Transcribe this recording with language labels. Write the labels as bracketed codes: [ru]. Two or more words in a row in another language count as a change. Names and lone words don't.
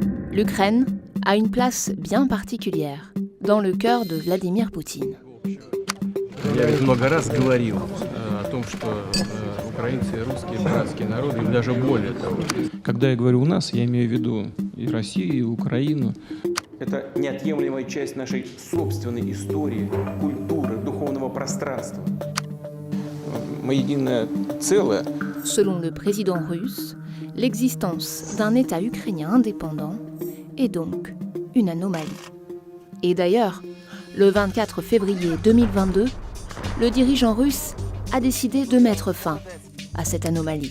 [fr] L'Ukraine a une place bien particulière dans le cœur de Vladimir Poutine. [ru] Я ведь много раз говорил о том, что украинцы и русские братские народы, и даже более того. Когда я говорю «у нас», я имею в виду и Россию, и Украину. Это неотъемлемая часть нашей собственной истории, культуры, духовного пространства. Мы единое целое. [fr] Selon le président russe, l'existence d'un État ukrainien indépendant est donc une anomalie. Et d'ailleurs, le 24 février 2022, le dirigeant russe a décidé de mettre fin à cette anomalie.